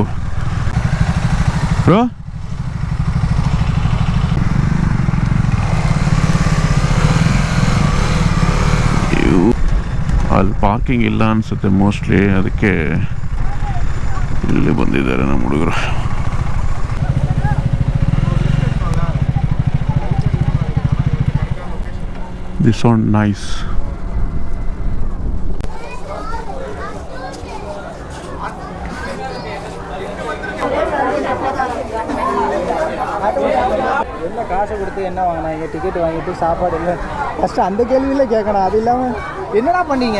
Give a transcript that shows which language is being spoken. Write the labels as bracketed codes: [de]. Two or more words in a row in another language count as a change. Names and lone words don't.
[kn] ಬ್ರೋ ಅಲ್ಲಿ ಪಾರ್ಕಿಂಗ್ ಇಲ್ಲ ಅನಿಸುತ್ತೆ ಮೋಸ್ಟ್ಲಿ, ಅದಕ್ಕೆ ಇಲ್ಲಿ ಬಂದಿದ್ದಾರೆ ನಮ್ಮ ಹುಡುಗರು. [en] this sound nice. [ta] என்ன காசை கொடுத்து என்ன வாங்கினாங்க, டிக்கெட் வாங்கிட்டு சாப்பாடு இல்லை, ஃபஸ்ட்டு அந்த கேள்வியில் கேட்கணும். அது இல்லாமல் என்னடா பண்ணீங்க?